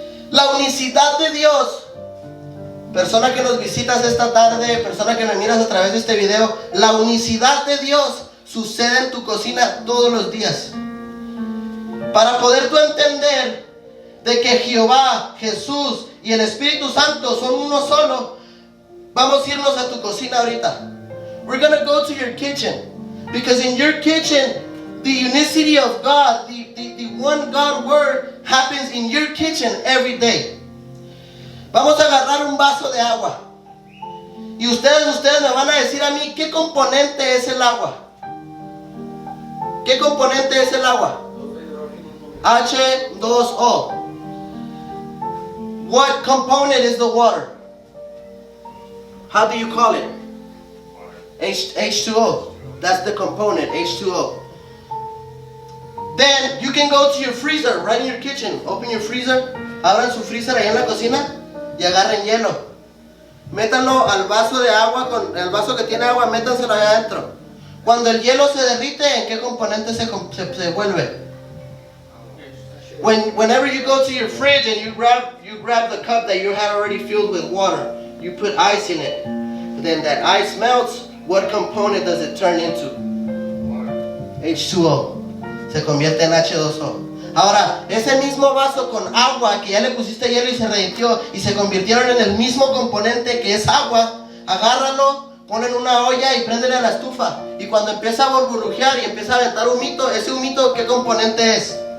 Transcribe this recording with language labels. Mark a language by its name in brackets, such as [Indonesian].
[Spanish] La unicidad de Dios. Persona que nos visitas esta tarde, persona que me miras a través de este video, la unicidad de Dios sucede en tu cocina todos los días. Para poder tú entender de que Jehová, Jesús y el Espíritu Santo son uno solo, vamos a irnos a tu cocina ahorita. [English] We're going to go to your kitchen, because in your kitchen, the unicity of God, the one God word happens in your kitchen every day. [Spanish] Vamos a agarrar un vaso de agua. Y ustedes me van a decir a mí, ¿qué componente es el agua? ¿Qué componente es el agua? H2O. [English] What component is the water? How do you call it? H2O. That's the component, H2O. Then you can go to your freezer, right in your kitchen. Open your freezer. [Spanish] Abran su freezer ahí en la cocina y agarren hielo. Métanlo al vaso de agua, con el vaso que tiene agua, métanselo allá adentro. Cuando el hielo se derrite, ¿en qué componente se vuelve? [English] Whenever you go to your fridge and you grab the cup that you had already filled with water, you put ice in it. Then that ice melts. What component does it turn into? [Spanish] H2O. Se convierte en H2O. Ahora, ese mismo vaso con agua que ya le pusiste hielo y se derritió y se convirtieron en el mismo componente que es agua, agárralo, ponlo en una olla y préndele a la estufa. Y cuando empieza a burbujear y empieza a aventar humito, ese humito, ¿qué componente es?